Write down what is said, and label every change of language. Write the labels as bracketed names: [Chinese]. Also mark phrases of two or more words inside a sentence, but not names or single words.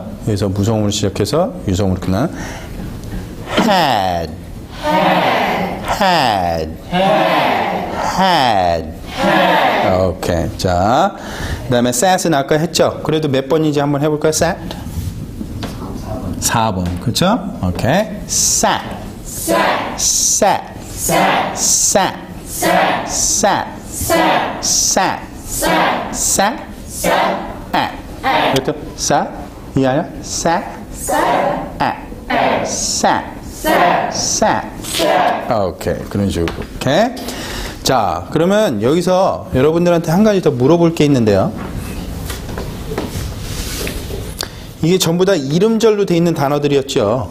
[Korean] 여기서 무성음으로 시작해서 유성음으로 끝나는 [English] had, had, had. [Korean] 오케이. 자, 그 다음에 sat은 아까 했죠? 그래도 몇 번인지 한번 해볼까요? sat? 4번. 그렇죠? 오케이. [English] sat, sat, sat, sat, sat, sat, sat, at. [Korean] 그렇죠? 사, 이게 아니라 사, 아, 사, 사. 오케이. 그런 식으로. 오케이. 자, 그러면 여기서 여러분들한테 한 가지 더 물어볼 게 있는데요. 이게 전부 다 이름절로 돼 있는 단어들이었죠.